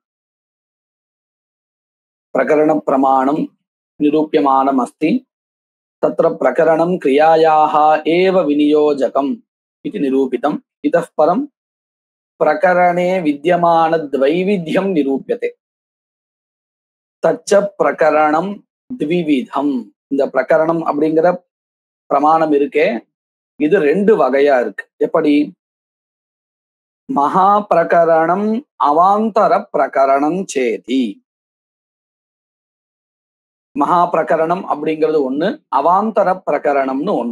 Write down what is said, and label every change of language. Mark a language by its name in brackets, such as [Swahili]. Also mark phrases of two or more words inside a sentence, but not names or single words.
[Sanskrit] प्रकरणप्रमाणं निरूप्यमानमस्ति। तत्र प्रकरणं क्रियायाः एव विनियोजकम् इति निरूपितम्। इतः परं प्रकरणे विद्यमानद्वैविध्यं निरूप्यते। तच्च प्रकरणं द्विविधम्। [Tamil] இந்த பிரகரணம் அப்படிங்கிற பிரமாணம் இருக்கே, இது ரெண்டு வகையா இருக்கு. எப்படி? மகா பிரகரணம் அவாந்தர பிரகரணம் சேதி. மகா பிரகரணம் அப்படிங்கிறது ஒண்ணு, அவாந்தர பிரகரணம்னு ஒண்ணு.